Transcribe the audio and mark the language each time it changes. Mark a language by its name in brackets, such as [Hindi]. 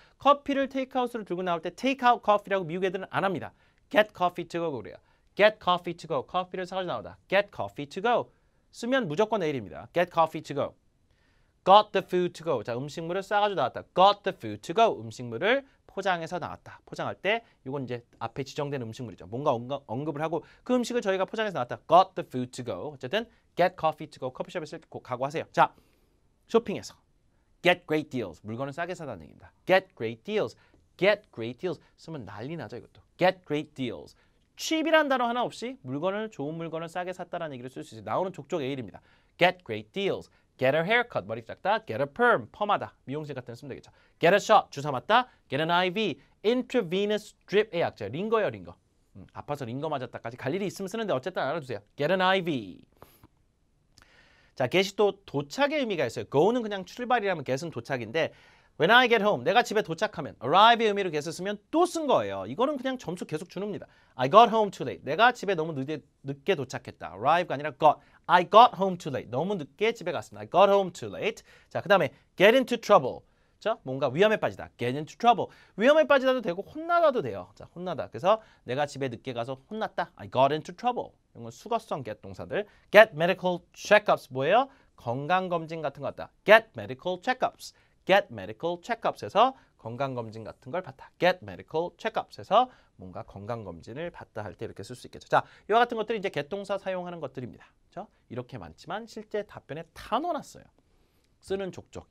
[Korean] 커피를 테이크아웃으로 들고 나올 때 테이크아웃 커피라고 미국 애들은 안 합니다. [English] get coffee to go [Korean] 그래요. [English] get coffee to go, [Korean] 커피를 사가지고 나오다. [English] get coffee to go [Korean] 쓰면 무조건 A입니다. [English] get coffee to go. got the food to go. [Korean] 자, 음식물을 싸가지고 나왔다. [English] got the food to go. [Korean] 음식물을 포장해서 나왔다. 포장할 때 이건 이제 앞에 지정된 음식물이죠. 뭔가 언급을 하고 그 음식을 저희가 포장해서 나왔다. [English] got the food to go. [Korean] 어쨌든 [English] get coffee to go. [Korean] 커피숍에 쓸 각오하세요. 자, 쇼핑에서 [English] get great deals. [Korean] 물건을 싸게 사다는 얘기입니다. [English] get great deals. get great deals [Korean] 쓰면 난리 나죠, 이것도. [English] get great deals. [Korean] cheap이란 단어 하나 없이 좋은 물건을 싸게 샀다는 얘기를 쓸 수 있어요. 나오는 족족 A입니다. [English] get great deals. get a haircut, [Korean] 머리 작다. [English] get a perm, [Korean] 펌하다. 미용실 같은 데 쓰면 되겠죠. [English] get a shot, [Korean] 주사 맞다. [English] get an IV, intravenous drip, [Korean] 약자. 링거예요, 링거. 아파서 링거 맞았다까지 갈 일이 있으면 쓰는데 어쨌든 알아두세요. [English] get an IV. [Korean] 자, get이 또 도착의 의미가 있어요. go는 그냥 출발이라면 get은 도착인데 [English] when I get home, [Korean] 내가 집에 도착하면 arrive의 의미로 get을 쓰면 또 쓴 거예요. 이거는 그냥 점수 계속 주는 겁니다. [English] I got home too late. [Korean] 내가 집에 너무 늦게 도착했다. arrive가 아니라 got. [English] I got home too late. [Korean] 너무 늦게 집에 갔습니다. [English] I got home too late. [Korean] 자, 그 다음에 [English] get into trouble. [Korean] 자, 뭔가 위험에 빠지다. [English] get into trouble. [Korean] 위험에 빠지다도 되고 혼나다도 돼요. 자, 혼나다. 그래서 내가 집에 늦게 가서 혼났다. [English] I got into trouble. [Korean] 이런 건 수거성 get 동사들. [English] get medical checkups [Korean] 뭐예요? 건강검진 같은 거 같다. [English] get medical checkups. get medical checkups [Korean] 에서 건강검진 같은 걸 받다. [English] get medical checkups [Korean] 에서 뭔가 건강검진을 받다 할 때 이렇게 쓸 수 있겠죠. 자, 이와 같은 것들이 이제 get 동사 사용하는 것들입니다. 그렇죠? 이렇게 많지만 실제 답변에 다 넣어놨어요. 쓰는 족족.